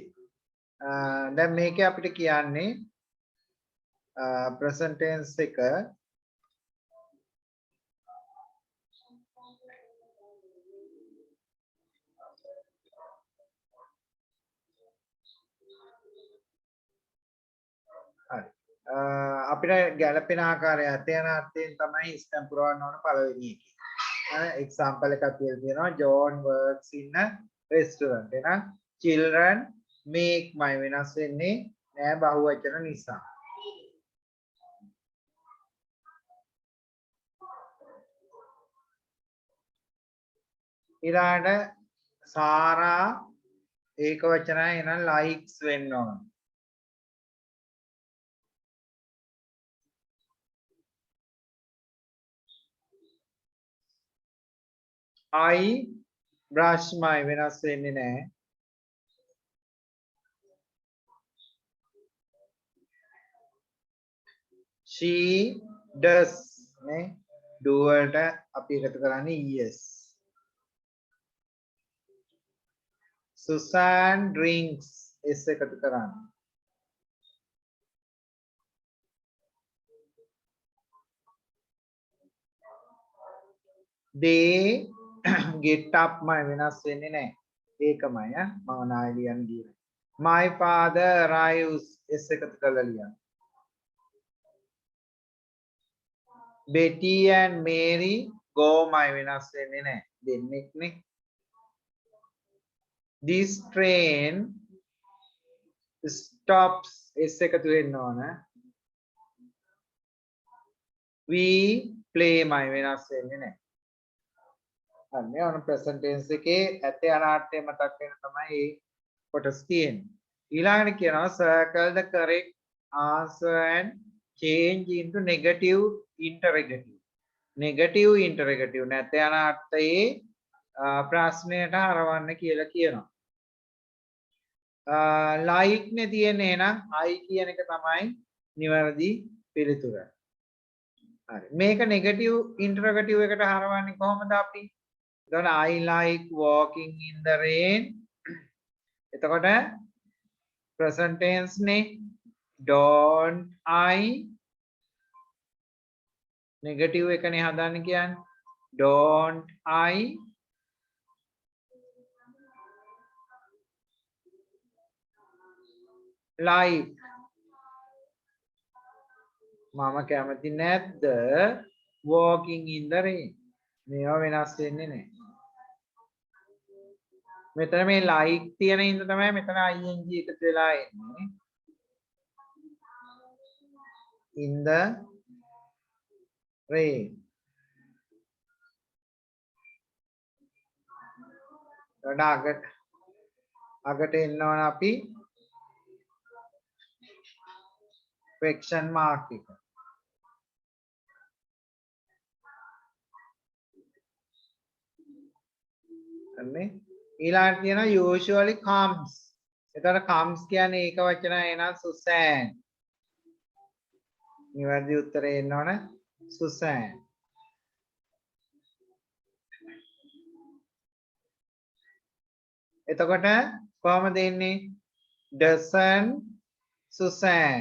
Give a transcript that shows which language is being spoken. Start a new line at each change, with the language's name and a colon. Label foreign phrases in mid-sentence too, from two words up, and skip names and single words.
Sinhala: දැන් මේකේ අපිට කියන්නේ
English: present tense
Sinhala: එක අපිට ගැළපෙන ආකාරය ඇත යන අර්ථයෙන් තමයි ස්ටැම්ප් පුරවන්න ඕන පළවෙනි එකේ. එක්සැම්පල් එකක් කියලා තියෙනවා
English: John works in a restaurant.
Sinhala: එහෙනම්
English: children make my
Sinhala: වෙනස් වෙන්නේ නෑ බහුවචන නිසා. ඊළඟට සාරා ඒක වචනය එහෙනම් likes වෙන්න ඕන.
English: I brush my
Sinhala: වෙනස් වෙන්නේ නැහැ.
English: She does
Sinhala: නේ do වලට අපි එකතු කරන්නේ yes.
English: Susan drinks
Sinhala: s එකතු කරන්නේ.
English: They get up my
Sinhala: වෙනස් වෙන්නේ නැහැ. ඒකමයි මම නාය ලියන්න ගියේ.
English: My father arrives
Sinhala: s එකතු කරලා ලියන්න.
English: Betty and Mary go my
Sinhala: වෙනස් වෙන්නේ නැහැ. දෙන්නෙක් නේ.
English: This train stops
Sinhala: s එකතු වෙන්න ඕන.
English: We play my
Sinhala: වෙනස් වෙන්නේ නැහැ. අනේ ඔන
English: present tense
Sinhala: එකේ ඇත යන අර්ථය මතක් වෙන තමයි මේ කොටස් තියෙන්නේ. ඊළඟට කියනවා
English: circle the correct answer and change into negative interrogative. negative interrogative
Sinhala: නැත යන අර්ථයේ ප්‍රශ්නයට හරවන්න කියලා කියනවා. like නේ තියෙන්නේ නම් I කියන එක තමයි නිවැරදි පිළිතුර. හරි මේක
English: negative interrogative
Sinhala: එකට හරවන්නේ කොහොමද අපි?
English: එතකොට I like walking in the rain. එතකොට present tense නේ don't I negative
Sinhala: එකනේ හදන්න කියන්නේ
English: don't I like
Sinhala: මම කැමති නැද්ද
English: walking in the rain.
Sinhala: මේවා වෙනස් වෙන්නේ නැහැ. මෙතන මේ like තියෙන හින්දා තමයි මෙතන ing එකතු වෙලා එන්නේ.
English: in the rain.
Sinhala: අගට එන්න ඕන අපි
English: question mark
Sinhala: එක. අනේ ඊළඟට තියෙනවා
English: usually comes.
Sinhala: එතකොට comes කියන්නේ ඒක වචනය එනවා Susan. නිවැරදි උත්තරේ එන්න ඕන Susan. එතකොට කොහමද එන්නේ?
English: doesn't Susan.